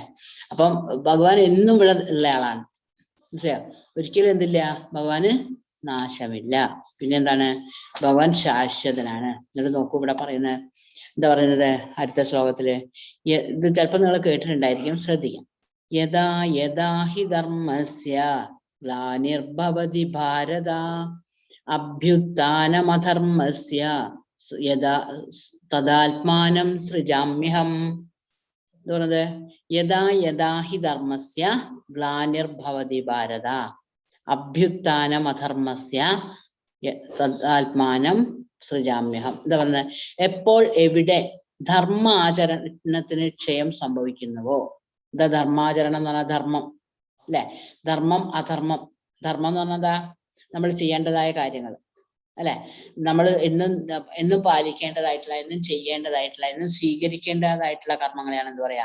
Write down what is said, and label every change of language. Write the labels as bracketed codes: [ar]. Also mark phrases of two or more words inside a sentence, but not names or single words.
[ml] അപ്പം ഭഗവാൻ എന്നും ഇവിടെ ഉള്ള ആളാണ്. മനസ്സിലായോ? ഒരിക്കലും എന്തില്ല? ഭഗവാന് നാശമില്ല. പിന്നെന്താണ്? ഭഗവാൻ ശാശ്വതനാണ്. എന്നിട്ട് നോക്കൂ, ഇവിടെ പറയുന്നത് എന്താ പറയുന്നത്? അടുത്ത ശ്ലോകത്തില് ഇത് ചിലപ്പോൾ നിങ്ങൾ കേട്ടിട്ടുണ്ടായിരിക്കും, ശ്രദ്ധിക്കാം. [sa] യഥാ യഥാ ഹി ധർമ്മസ്യ ഗ്ലാനിർഭവതി ഭാരത അഭ്യുത്ഥാനമധർമ്മസ്യ യഥാ തദാത്മാനം സൃജാമ്യഹം. [ml] എന്താ പറയുന്നത്? [sa] യഥാ യഥാ ഹി ധർമ്മസ്യ ഗ്ലാനിർഭവതി ഭാരത അഭ്യുത്ഥാനം അധർമ്മസ്യ തദാത്മാനം സൃജാമ്യഹം. [ml] എന്താ പറയുന്നത്? എപ്പോൾ എവിടെ ധർമാചരണത്തിന് ക്ഷയം സംഭവിക്കുന്നുവോ. എന്താ ധർമാചരണം എന്ന് പറഞ്ഞാൽ? ധർമ്മം അല്ലെ. ധർമ്മം അധർമ്മം. ധർമ്മം എന്ന് പറഞ്ഞാൽ എന്താ? നമ്മൾ ചെയ്യേണ്ടതായ കാര്യങ്ങൾ അല്ലെ, നമ്മൾ എന്നും പാലിക്കേണ്ടതായിട്ടുള്ള, എന്നും ചെയ്യേണ്ടതായിട്ടുള്ള, എന്നും സ്വീകരിക്കേണ്ടതായിട്ടുള്ള കർമ്മങ്ങളെയാണ് എന്ത് പറയാ?